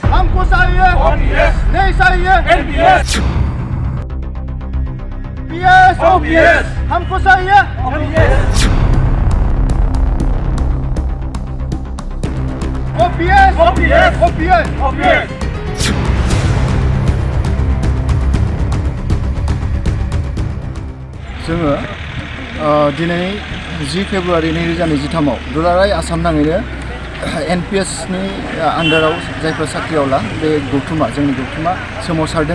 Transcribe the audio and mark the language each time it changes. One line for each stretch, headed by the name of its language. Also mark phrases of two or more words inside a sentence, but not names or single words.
Hindi: हमको चाहिए नहीं चाहिए OPS हमको चाहिए
Bodo: OPS जोङो दिनै 10 फेब्रुवारि 2023 दुलाराय आसाम नाङैनो NPSनि आन्डाराव जायफोर साख्रियावला बे गौथुमा जोंनि गौथुमा सोमावसारदों